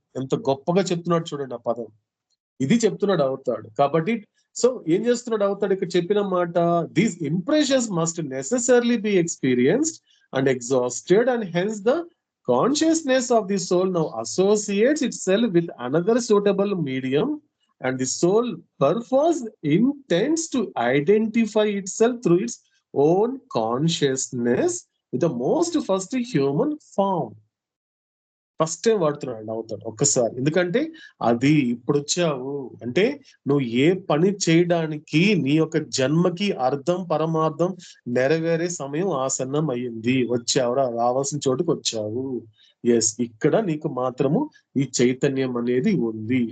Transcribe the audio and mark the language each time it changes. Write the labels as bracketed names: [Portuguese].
[Telugu] ఎంత గొప్పగా చెప్తున్నాడు చూడండి ఆ పదం. ఇది చెప్తున్నాడు అవుతాడు. కాబట్టి సో ఏం చేస్తున్నాడు అవుతాడు ఇక్కడ చెప్పిన మాట, [English] These impressions must necessarily be experienced and exhausted, and hence the consciousness of the soul now associates itself with another suitable medium, and the soul perforce intends to identify itself through its own consciousness with the most first human form. [Telugu] First time వాడుతున్నాడు అవుతాడు ఒక్కసారి. ఎందుకంటే అది ఇప్పుడు వచ్చావు అంటే నువ్వు ఏ పని చేయడానికి నీ యొక్క జన్మకి అర్థం పరమార్థం నెరవేరే సమయం ఆసన్నం అయ్యింది. వచ్చావురా, రావాల్సిన చోటుకు వచ్చావు. ఎస్, ఇక్కడ నీకు మాత్రము ఈ చైతన్యం అనేది ఉంది.